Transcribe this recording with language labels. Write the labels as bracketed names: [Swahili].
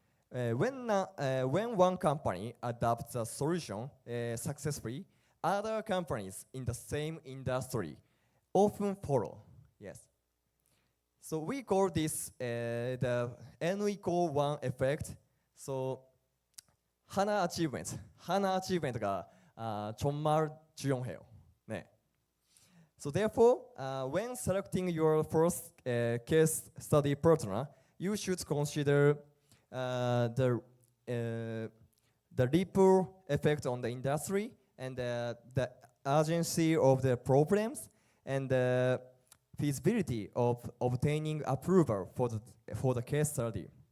[English] When one company adopts a solution successfully, other companies in the same industry often follow. Yes. So we call this the N=1 effect. [Korean] So 하나 achievement가 정말 중요해요. 네. [English] So therefore, when selecting your first case study partner, you should consider the ripple effect on the industry, and the urgency of the problems, and the feasibility of obtaining approval for the case study.